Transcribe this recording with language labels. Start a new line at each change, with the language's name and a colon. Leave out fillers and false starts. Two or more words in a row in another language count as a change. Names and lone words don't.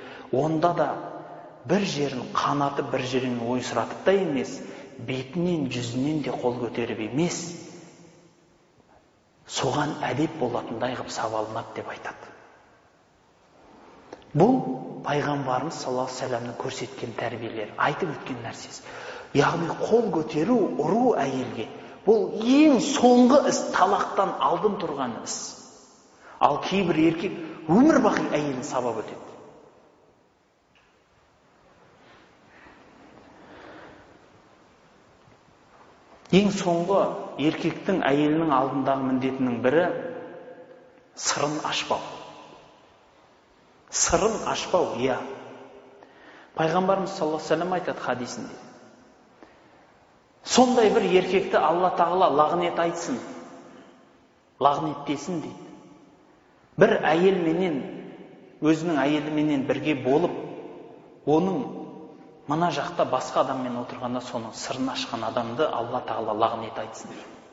Kazakh: Онда да бір жерін қанаты бір жерін ойсыратып та емес, бетінен, жүзінен де қол көтеріп емес, соған әдеп болатындай қылып сабалынады деп айтады. Бұл пайғамбарымыз
Arabic: صلى الله عليه وسلم
Kazakh: көрсеткен тәрбиелері, айтып өткен нәрсесі. Яғни қол көтеру, ұру әйелге, бұл ең соңғы іс, талақтан алдын тұрған іс. Ал кейбір еркек өмір бақи әйелін сабап өтеді. Ең соңғы еркектің әйелінің алдындағы міндетінің бірі сырын ашпау. Сырын ашпау, иә. Пайғамбарымыз
Arabic: صلى الله عليه وسلم
Kazakh: айтады хадисінде. Сондай бір еркекті Алла тағала лағнет айтсын, лағнеттесін дейді. Бір әйелменен, өзінің әйеліменен бірге болып, оның мына жақта басқа адаммен отырғанда соның сырын ашқан адамды Алла тағала лағнет айтсын дейді.